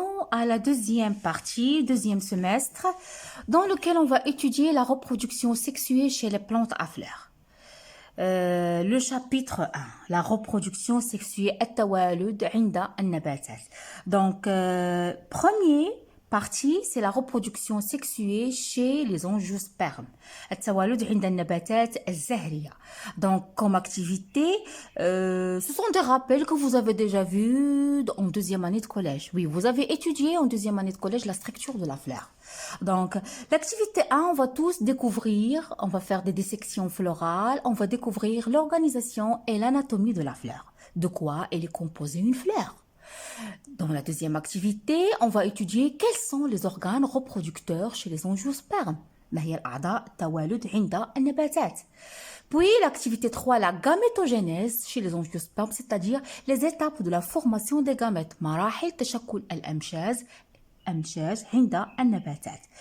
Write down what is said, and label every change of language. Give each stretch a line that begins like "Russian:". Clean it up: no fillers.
French: à la deuxième partie, deuxième semestre, dans lequel on va étudier la reproduction sexuée chez les plantes à fleurs. Le chapitre 1, la reproduction sexuée
Arabic: التوالد عند النباتات.
French: Donc, premier partie, c'est la reproduction sexuée chez les angiospermes.
Arabic: التوالد عند النباتات الزهرية.
French: Donc, comme activité, ce sont des rappels que vous avez déjà vus en deuxième année de collège. Oui, vous avez étudié en deuxième année de collège la structure de la fleur. Donc, l'activité 1, on va tous découvrir, on va faire des dissections florales, on va découvrir l'organisation et l'anatomie de la fleur. De quoi elle est composée une fleur. Dans la deuxième activité, on va étudier quels sont les organes reproducteurs chez les angiospermes.
Arabic: ما هي الأعضاء التوالد عند النباتات.
French: Puis l'activité 3, la gamétogénèse chez les angiospermes, c'est-à-dire les étapes de la formation des gamètes.
Arabic: مراحل تشكل الأمشاج عند النباتات.